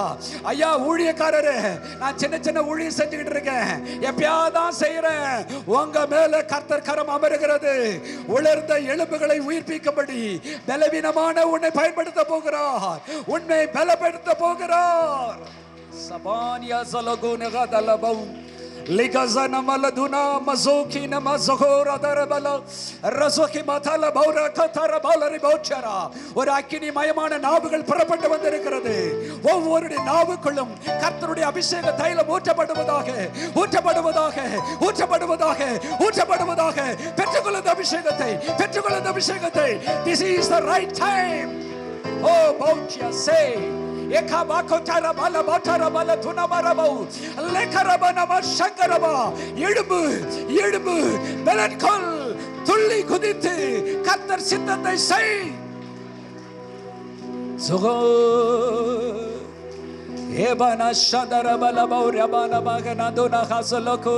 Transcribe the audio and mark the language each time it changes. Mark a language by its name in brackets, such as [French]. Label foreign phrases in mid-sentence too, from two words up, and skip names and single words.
[Tamil] ஐயா, ஊழியக்காரரே, நான் சின்ன சின்ன ஊழியம் செஞ்சுக்கிட்டு இருக்கேன், எப்பயாதான் செய்யறேன். உங்க மேல கர்த்தர் கரம் அமருகிறது. உலர்ந்த எலும்புகளை உயிர்ப்பிக்கும்படி பலவீனமான உன்னை பயன்படுத்த போகிறார். உன்னை பலப்படுத்த போகிறார். சபானியா சலகுனகா தலபௌ Ligazana maladuna mazoki na mazogora darabala razoki matala baura katara balari bauchara. ஒரு அக்கினி மயமான நாவுகள் புறப்பட்டு வந்திருக்கிறது. ஒவ்வொரு நாவுக்குள்ளும் கர்த்தருடைய அபிஷேக தைலம் ஊற்றப்படுவதாக, ஊற்றப்படுவதாக, ஊற்றப்படுவதாக, ஊற்றப்படுவதாக. பெற்றுக்கொள்ளும் அபிஷேகத்தை, பெற்றுக்கொள்ளும் அபிஷேகத்தை. [English] This is the right time. Oh, Bauchia say எகபாகோட்டர பல பட்டர பல துனமரபௌ லெகரபனம சங்கரபா. [Tamil] எழும்பு, எழும்பு, பெலன்கொள், துள்ளி குதித்து கர்த்தர் சித்தத்தை செய். சுகோ ஏபன சதரபல பௌரபன மகன துனஹசலகு.